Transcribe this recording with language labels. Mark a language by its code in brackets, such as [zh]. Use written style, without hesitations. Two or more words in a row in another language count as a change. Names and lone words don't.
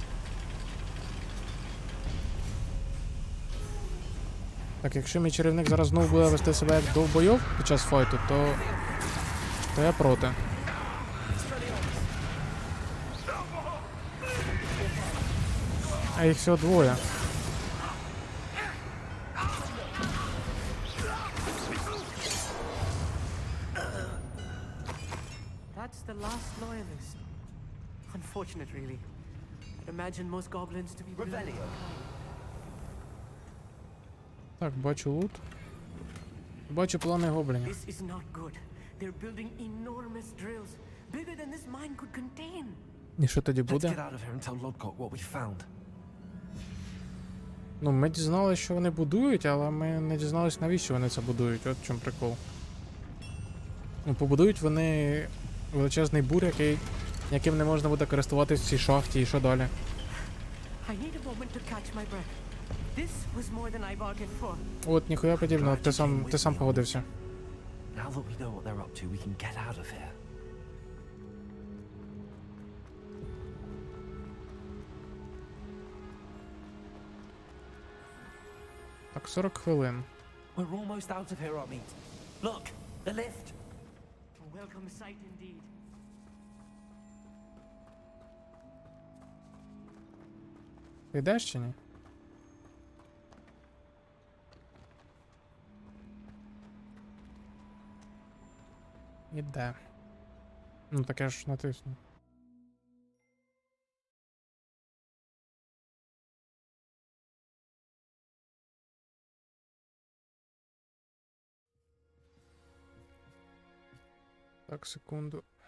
[uk] Так, якщо мій чарівник зараз знову буде вести себе як довбойов під час файту, то я проти. А їх всього двоє. [en] That's the last loyalist. Unfortunate, really. I'd imagine most goblins to be brilliant. Revelio. [uk] Так, бачу лут. Бачу плани гоблінів. [en] This is not good. They're building enormous drills, bigger than this mine could contain. [uk] І що тоді [en] Let's [uk] буде? [en] get out of here and tell Lodgok what we found. [uk] Ну, ми дізналися, що вони будують, але ми не дізналися, навіщо вони це будують. От в чому прикол. Ну, побудують вони величезний бур, яким не можна буде користуватись в цій шахті, і що далі? [en] I need a moment to catch my breath. This was more than I bargained for. [uk] От, ніхуя подібного, ти сам погодився. [en] Now that we know what they're up to, we can get out of here. [uk] Так, 40 хвилин. [en] We're almost out of here, Amit. Look, the lift. A welcome sight indeed. [uk] Ти йдеш чи ні? Іде. Ну так я ж натисну. Так, секунду.